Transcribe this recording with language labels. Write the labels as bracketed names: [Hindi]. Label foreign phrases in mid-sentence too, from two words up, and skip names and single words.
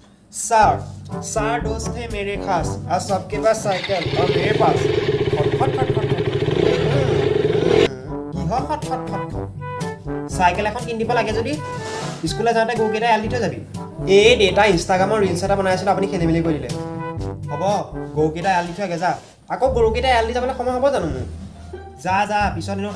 [Hindi] सर सर दोस्त थे मेरे खास और सबके पास साइकिल और मेरे पास खट खट खट खट [Assamese] কি হয় খট খট খট সাইকেল এখন কিনি দিব লাগে যদি স্কুলে যাওঁতে গৰুকেইটা এল দি থৈ যাবি এই ডেটা ইনষ্টাগ্ৰামৰ ৰিলছ এটা বনাই আছিলোঁ আপুনি খেলি মেলি কৰি দিলে হ'ব গৰুকেইটা এল দি থৈ আগে যা আকৌ গৰুকেইটা এল দি যাবলৈ সময় হ'ব জানো মোৰ যা যা পিছৰ দিনৰ